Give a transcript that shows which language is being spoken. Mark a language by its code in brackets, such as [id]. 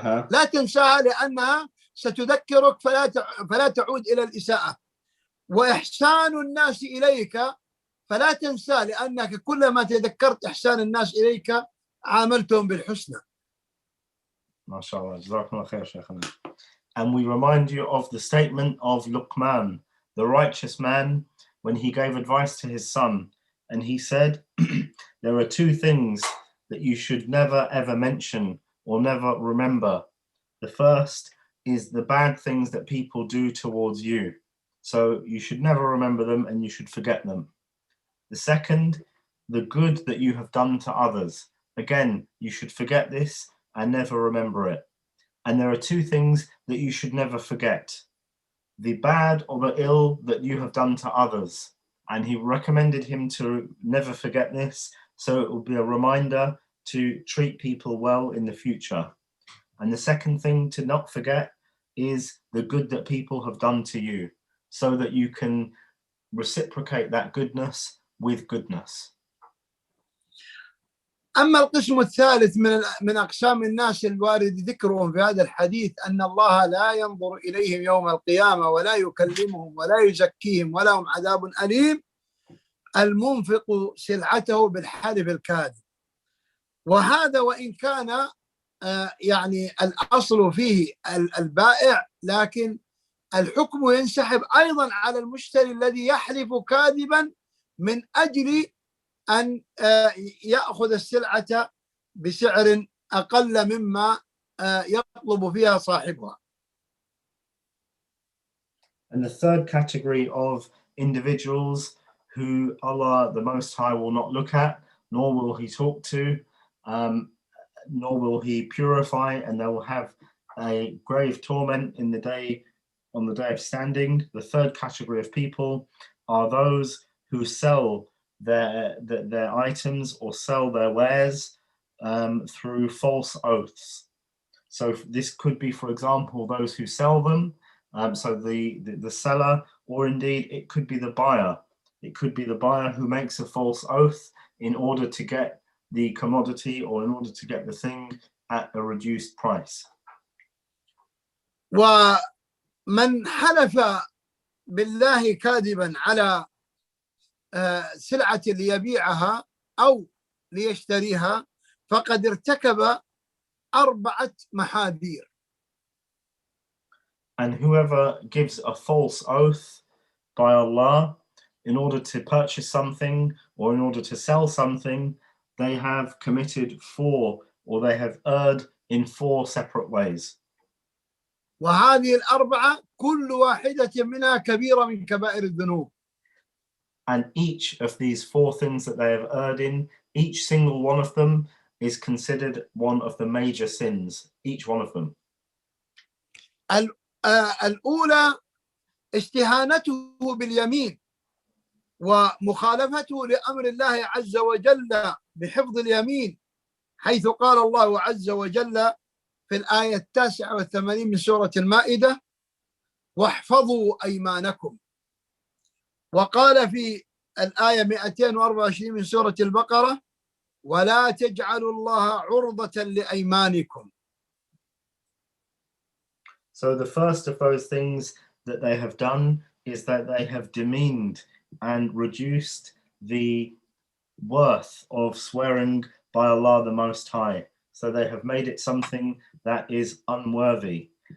[ar] لا تنساها لأنها ستذكرك فلا تعود إلى الإساءة. وإحسان الناس إليك فلا تنسى لأنك كلما تذكرت إحسان الناس إليك عاملتهم بالحسنى. ما شاء الله، جزاكم الله خير شيخنا. [en] And we remind you of the statement of Luqman, the righteous man, when he gave advice to his son. And he said, there are two things that you should never ever mention or never remember. The first is the bad things that people do towards you. So you should never remember them and you should forget them. The second, the good that you have done to others. Again, you should forget this and never remember it. And there are two things that you should never forget: the bad or the ill that you have done to others. And he recommended him to never forget this, so it will be a reminder to treat people well in the future. And the second thing to not forget is the good that people have done to you, so that you can reciprocate that goodness with goodness. [ar] أما القسم الثالث من أقسام الناس الوارد ذكرهم في هذا الحديث أن الله لا ينظر إليهم يوم القيامة ولا يكلمهم ولا يزكيهم ولهم عذاب أليم، المنفق سلعته بالحلف الكاذب. وهذا وإن كان يعني الأصل فيه البائع، لكن الحكم ينسحب أيضا على المشتري الذي يحلف كاذبا من أجل أن يأخذ السلعة بسعر أقل مما يطلب فيها صاحبها. [en] And the third category of individuals who Allah the Most High will not look at, nor will He talk to, nor will He purify, and they will have a grave torment on the day of standing. The third category of people are those who sell their items or sell their wares through false oaths. So this could be, for example, those who sell them, so the seller, or indeed it could be the buyer. It could be the buyer who makes a false oath in order to get the commodity or in order to get the thing at a reduced price. [ar] ومن حلف بالله كاذبا على سلعة ليبيعها أو ليشتريها فقد ارتكب 4 محاذير. [en] And whoever gives a false oath by Allah in order to purchase something or in order to sell something, they have committed 4, or they have erred in 4 separate ways. [ar] وهذه ال4 كل واحدة منها كبيرة من كبائر الذنوب. [en] And each of these 4 things that they have erred in, each single one of them is considered one of the major sins, each one of them. [ar] الأولى استهانته باليمين ومخالفته لأمر الله عز وجل بحفظ اليمين، حيث قال الله عز وجل في الآية 89 من سورة المائدة: واحفظوا أيمانكم. وقال في الآية 224 من سورة البقرة: ولا تجعلوا الله عرضة لأيمانكم. [en] So the first of those things that they have done is that they have demeaned and reduced the worth of swearing by Allah the Most High. So they have made it something that is unworthy.